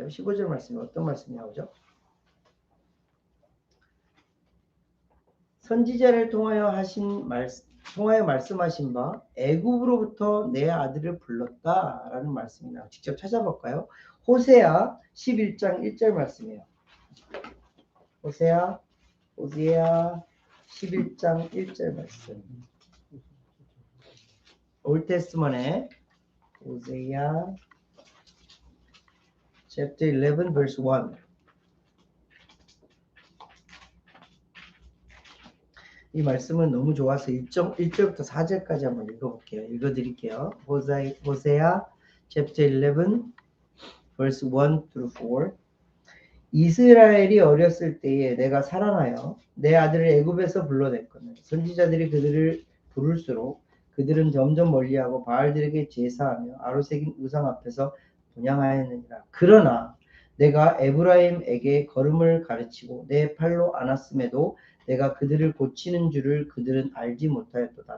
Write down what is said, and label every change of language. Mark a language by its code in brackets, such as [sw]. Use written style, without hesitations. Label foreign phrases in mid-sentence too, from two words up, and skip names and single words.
[ko] 15절 말씀이 어떤 말씀이 나오죠? 선지자를 통하여 말씀하신 바 애굽으로부터 내 아들을 불렀다라는 말씀이 나와요. 직접 찾아볼까요? 호세아 11장 1절 말씀이에요. 호세아 11장 1절 말씀. [en] 올테스먼의 호세아 chapter 11 verse 1. [ko] 이 말씀은 너무 좋아서 1절부터 4절까지 한번 읽어볼게요. 읽어드릴게요. 호세아 [en] chapter 11 verse 1 through 4. [ko] 이스라엘이 어렸을 때에 내가 살아나여 내 아들을 애굽에서 불러냈거늘 선지자들이 그들을 부를수록 그들은 점점 멀리하고 바알들에게 제사하며 아로새긴 우상 앞에서 분향하였느니라. 그러나 내가 에브라임에게 걸음을 가르치고 내 팔로 안았음에도 내가 그들을 고치는 줄을 그들은 알지 못하였도다.